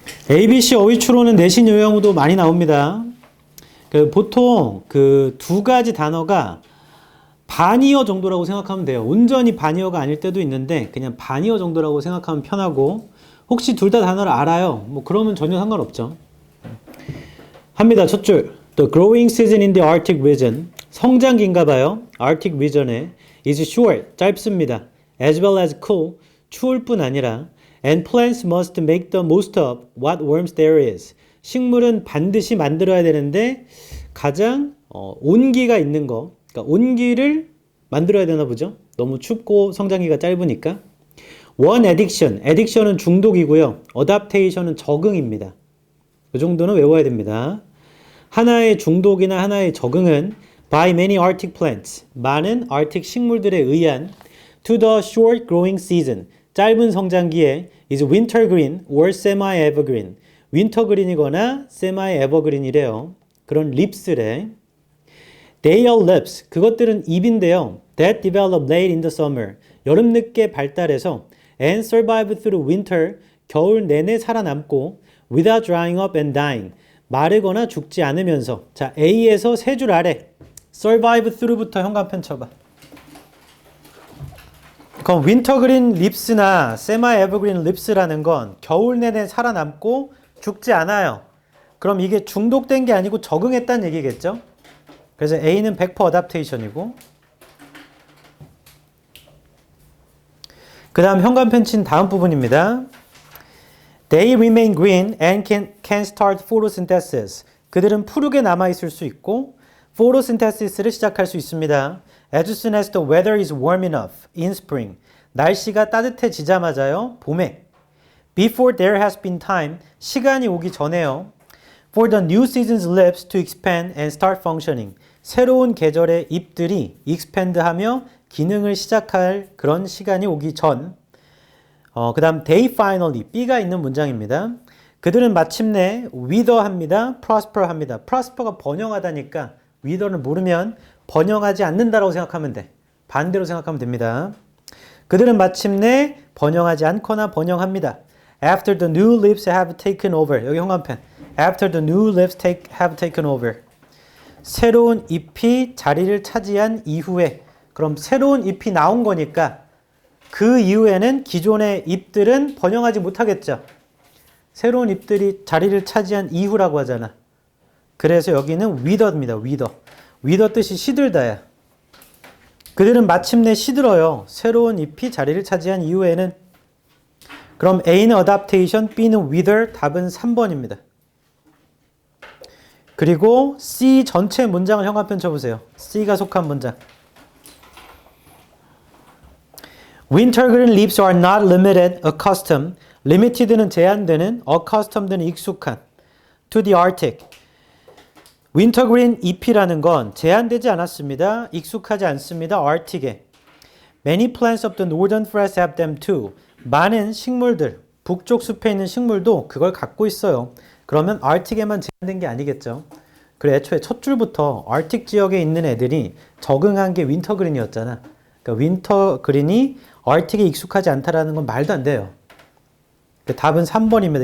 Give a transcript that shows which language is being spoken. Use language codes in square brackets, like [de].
[ko] ABC 어휘 추론은 내신 요령도 많이 나옵니다. 보통 그 두 가지 단어가 반이어 정도라고 생각하면 돼요. 온전히 반이어가 아닐 때도 있는데 그냥 반이어 정도라고 생각하면 편하고, 혹시 둘 다 단어를 알아요? 뭐 그러면 전혀 상관없죠. 합니다. 첫 줄. [en] The growing season in the Arctic region. [ko] 성장기인가 봐요. [en] Arctic region에 is short. [ko] 짧습니다. [en] As well as cool. [ko] 추울 뿐 아니라 [en] and plants must make the most of what warmth there is. [ko] 식물은 반드시 만들어야 되는데 가장 온기가 있는 거, 그러니까 온기를 만들어야 되나 보죠. 너무 춥고 성장기가 짧으니까. [en] One addiction. [ko] addiction은 중독이고요. adaptation은 적응입니다. 이 정도는 외워야 됩니다. 하나의 중독이나 하나의 적응은 [en] by many arctic plants. [ko] 많은 arctic 식물들에 의한 [en] to the short growing season. [ko] 짧은 성장기에 [en] is wintergreen or semi-evergreen. [ko] 윈터그린이거나 semi-evergreen이래요. 그런 립스래. [en] They are lips. [ko] 그것들은 잎인데요. [en] That develop late in the summer. [ko] 여름 늦게 발달해서 [en] and survive through winter. [ko] 겨울 내내 살아남고 [en] without drying up and dying. [ko] 마르거나 죽지 않으면서. 자, A에서 세 줄 아래. survive through부터 현관펜 쳐봐. 그럼 윈터그린 립스나 세마에버그린 립스라는 건 겨울 내내 살아남고 죽지 않아요. 그럼 이게 중독된 게 아니고 적응했다는 얘기겠죠? 그래서 A는 100% 어답테이션이고, 그 다음 현관펜 친 다음 부분입니다. [en] They remain green and can start photosynthesis. [ko] 그들은 푸르게 남아있을 수 있고 photosynthesis를 시작할 수 있습니다. [en] As soon as the weather is warm enough in spring. [ko] 날씨가 따뜻해지자마자요. 봄에. [en] Before there has been time. [ko] 시간이 오기 전에요. [en] For the new season's leaves to expand and start functioning. [ko] 새로운 계절의 잎들이 expand하며 기능을 시작할 그런 시간이 오기 전. 그 다음 [en] they finally. [ko] B가 있는 문장입니다. 그들은 마침내 wither 합니다. prosper 합니다. prosper가 번영하다니까 wither를 모르면 번영하지 않는다라고 생각하면 돼. 반대로 생각하면 됩니다. 그들은 마침내 번영하지 않거나 번영합니다. [en] After the new leaves have taken over. [ko] 여기 현관펜. [en] After the new leaves have taken over. [ko] 새로운 잎이 자리를 차지한 이후에. 그럼 새로운 잎이 나온 거니까 그 이후에는 기존의 잎들은 번영하지 못하겠죠. 새로운 잎들이 자리를 차지한 이후라고 하잖아. 그래서 여기는 wither입니다. wither. wither 뜻이 시들다야. 그들은 마침내 시들어요. 새로운 잎이 자리를 차지한 이후에는. 그럼 A는 adaptation, B는 wither, 답은 3번입니다. 그리고 C 전체 문장을 현관펜 쳐보세요. C가 속한 문장. [en] Wintergreen leaves are not limited, accustomed. [ko] limited는 제한되는, accustomed는 익숙한. [en] to the Arctic. [ko] 윈터그린 잎이라는 건 제한되지 않았습니다. 익숙하지 않습니다. Arctic에. [en] Many plants of the northern forests have them too. [ko] 많은 식물들, 북쪽 숲에 있는 식물도 그걸 갖고 있어요. 그러면 Arctic에만 제한된 게 아니겠죠. 그래, 애초에 첫 줄부터 Arctic 지역에 있는 애들이 적응한 게 윈터그린이었잖아. 그러니까 윈터그린이 Arctic에 익숙하지 않다라는 건 말도 안 돼요. 답은 3번입니다.